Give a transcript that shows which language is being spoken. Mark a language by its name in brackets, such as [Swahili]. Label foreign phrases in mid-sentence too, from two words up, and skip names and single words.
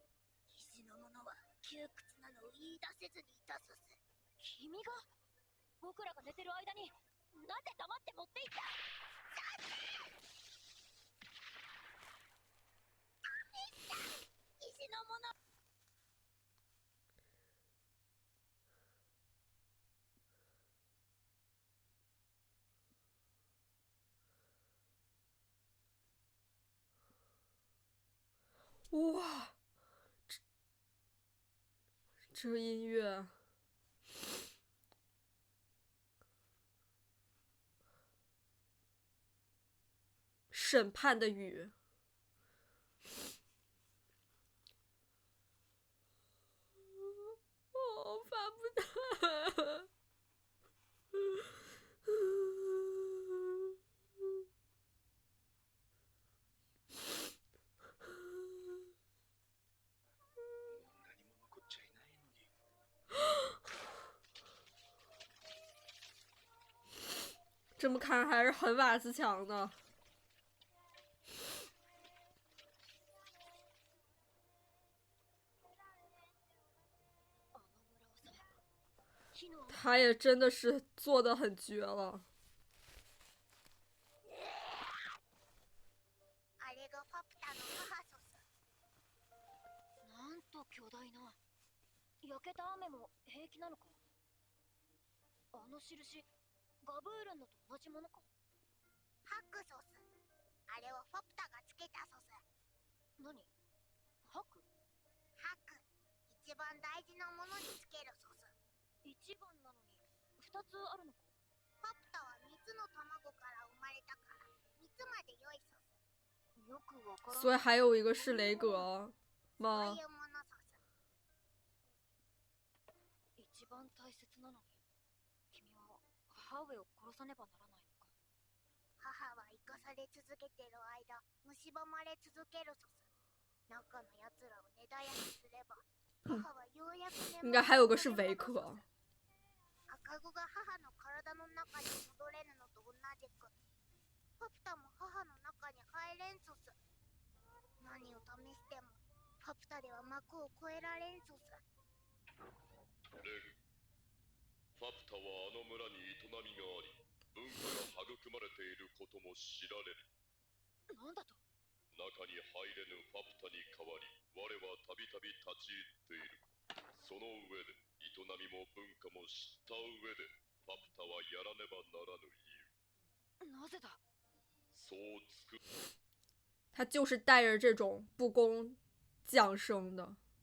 [Japanese] 石のものは窮屈なのを言い出せずにいたそす。君が僕らが寝てる間になぜ黙って持っていった。石のもの。 [Chinese] 哇，这音乐，审判的雨。哦，法布达。 [Japanese] 何も残っちゃいないのに。 [Chinese] 这么看还是很瓦斯强的。他也真的是做的很绝了。 [Japanese] あれがパプタの母そす。なんと巨大な。焼けた雨も平気なのか。あの印、ガブールンのと同じものか。ハクソス。あれをファプタがつけたそす。何？ハク？ハク。一番大事なものにつけるそす。一番なのに二つあるのか。ファプタは3つの卵から生まれたから3つまで良いそす。よくわからない。 [Chinese] 所以还有一个是雷格吗？ [Japanese] そういうものそす。一番大切なのに君は母上を殺さねばならないのか。母は生かされ続けてる間蝕まれ続けるそす。中の奴らを根絶やしすれば母はようやく [Chinese] 应该还有个是维克。 [Japanese] 赤子が母の体の中に戻れるのと同じくパプタも母の中に入れんそす。何を試してもパプタでは幕を越えられんそす。レグ、ファプタはあの村に営みがあり、文化が育まれていることも知られる。なんだと。中に入れぬファプタに代わり、我はたびたび立ち入っている。その上で、営みも文化も知った上で、ファプタはやらねばならぬ理由。なぜだ。そうつく。 [Chinese] 他就是带着这种不公降生的。